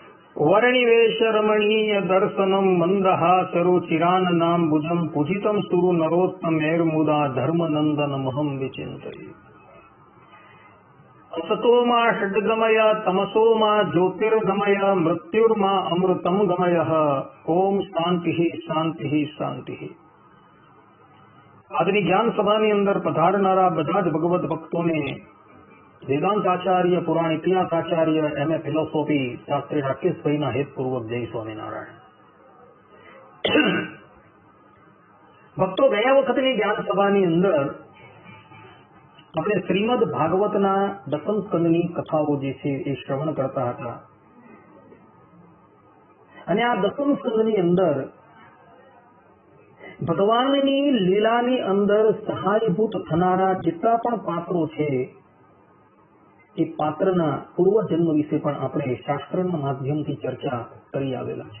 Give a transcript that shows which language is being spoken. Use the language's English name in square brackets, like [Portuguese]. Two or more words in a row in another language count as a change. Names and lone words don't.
[Sanskrit] वर्णिवेश रमणीय दर्शनम मंदहासरुचिराननाम्बुजं पूजितं सुरु नरोत्तमैर्मुदा धर्मनन्दनमहं विचिन्तये। असतो मा षड्गमय तमसो मा ज्योतिर्गमय मृत्युर्मा अमृतं गमयः। ओम शांति शांति शांति। [Gujarati] આજની જ્ઞાન સભાની અંદર પધારનારા બધા જ ભગવત ભક્તોને વેદાંત આચાર્ય, પુરાણ ઇતિહાસ આચાર્ય, એમએ ફિલોસોફી શાસ્ત્રી રાકેશભાઈના હેતપૂર્વક જય સ્વામિનારાયણ। ભક્તો, ગયા વખતની જ્ઞાન સભાની અંદર આપણે શ્રીમદ ભાગવતના દસમ સ્કંદની કથાઓ જે છે એ શ્રવણ કરતા હતા અને આ દસમ સ્કંદની અંદર ભગવાનની લીલાની અંદર સહાયભૂત થનારા જેટલા પણ પાત્રો છે એ પાત્રના પૂર્વજન્મ વિશે પણ આપણે શાસ્ત્રના માધ્યમથી ચર્ચા કરી આવેલા છે।